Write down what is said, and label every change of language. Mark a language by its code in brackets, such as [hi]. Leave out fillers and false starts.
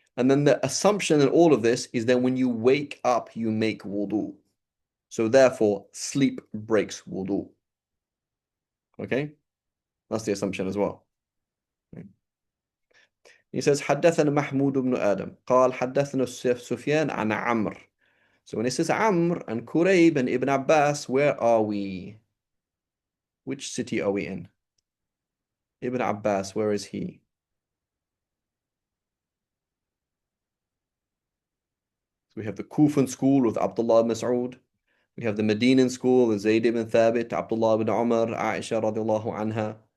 [en] And then the assumption in all of this is then when you wake up, you make wudu. So therefore, sleep breaks wudu. Okay? That's the assumption as well. [ar] He says, حدثنا محمود بن آدم قال حدثنا سفيان عن عمرو. [en] So when it says Amr and Kurayb and Ibn Abbas, where are we? Which city are we in? Ibn Abbas, where is he? So we have the Kufan school with Abdullah ibn Mas'ud. We have the Medinan school with Zayd ibn Thabit, Abdullah ibn Umar, Aisha radiallahu anha.